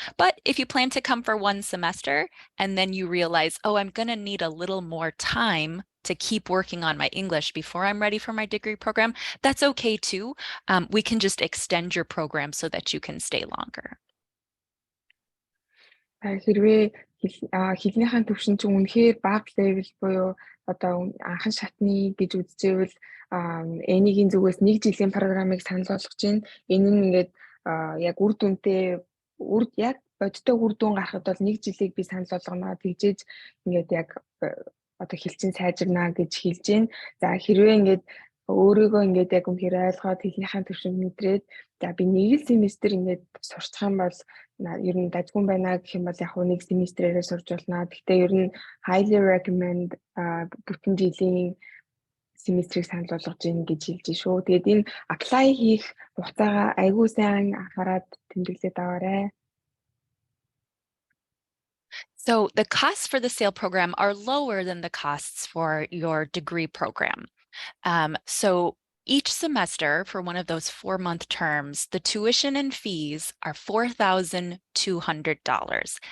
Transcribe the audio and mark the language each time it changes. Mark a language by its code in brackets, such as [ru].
[en] But if you plan to come for 1 semester and then you realize, oh, I'm going to need a little more time to keep working on my English before I'm ready for my degree program, that's okay too. We can just extend your program so that you can stay longer. [mn] Хэрвээ хэлнийхэн төвшин чинь үнэхээр бага level буюу одоо анхан шатны гэж үзчихвэл N-ийн зүгээс 1 жилийн програмыг санал болгож байна. Энэ нь ингээд яг үр дүнтэй яг бодиттой үр дүн гаргахад бол 1 жилийг би санал болгоно. Тэгжээж ингээд яг одоо хэлчин сайжирна гэж хэлж байна. За хэрвээ ингээд өөрийгөө ингээд яг үнэхээр ойлгоод хэлнийхэн төвшин мэдрээд за би 1 семестр ингээд сурчих юм бол ер нь дажгүй байна гэх юм бол яг 1 семестрээрээ сурж болно. Гэхдээ ер нь [en] highly recommend [mn] бүтэн жилийн семестрийг санал болгож ийн гэж хэлж шүү. Тэгээд энэ apply хийх хугацаагаа айгүй сайн анхаарал тэмдэглээд аваарай. [en] So the costs for the SAIL program are lower than the costs for your degree program. So each semester for one of those 4-month terms, the tuition and fees are $4,200.